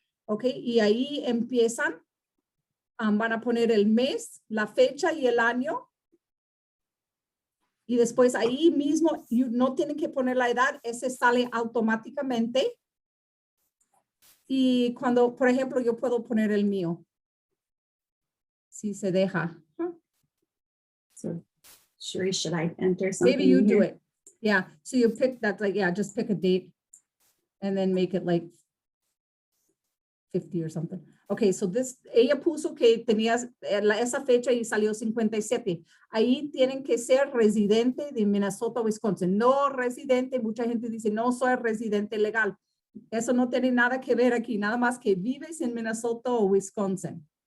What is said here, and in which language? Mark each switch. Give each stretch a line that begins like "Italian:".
Spanish: Ok, y ahí empiezan. Van a poner el mes, la fecha y el año. Y después ahí mismo, no tienen que poner la edad, ese sale automáticamente. Y cuando, por ejemplo, yo puedo poner el mío. si se deja.
English: So, Sherry, should I enter something? Maybe you do here? it. Yeah, so you pick that, like, yeah, just pick a date and then make it like 50 or something. Okay, so
Spanish: ella puso que tenías esa fecha y salió 57. Ahí tienen que ser residente de Minnesota, Wisconsin. No residente, mucha gente dice, no soy residente legal. Eso no tiene nada que ver aquí, nada más que vives en Minnesota o Wisconsin.